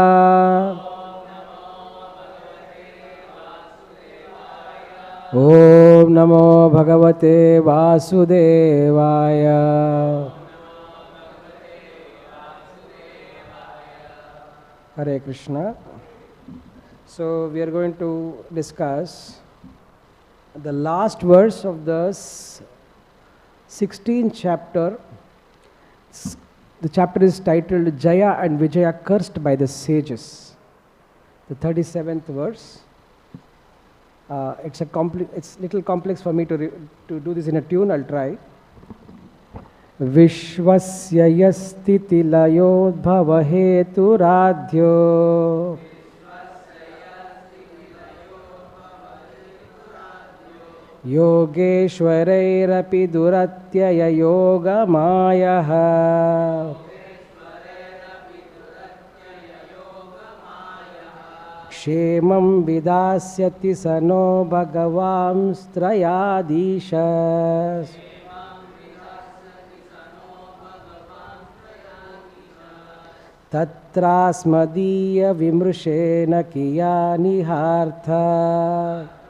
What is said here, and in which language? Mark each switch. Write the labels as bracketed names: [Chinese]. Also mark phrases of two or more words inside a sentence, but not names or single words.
[Sanskrit] ॐ नमो भगवते वासुदेवाय. Hare Krishna. [English] So we are going to discuss the last verse of the 16th chapter. The chapter is titled Jaya and Vijaya cursed by the sages. The 37th verse. It's little complex for me to do this in a tune. I'll try. [Sanskrit] viśvasya sthiti-layodbhava-hetur ādyo. yogeśvarair duratyaya-yogamāyaḥ. kṣemaṁ vidhāsyati sano bhagavāṁs tryadhīśas. tatrāsmadīya-vimṛśena kiyān ihārthaḥ.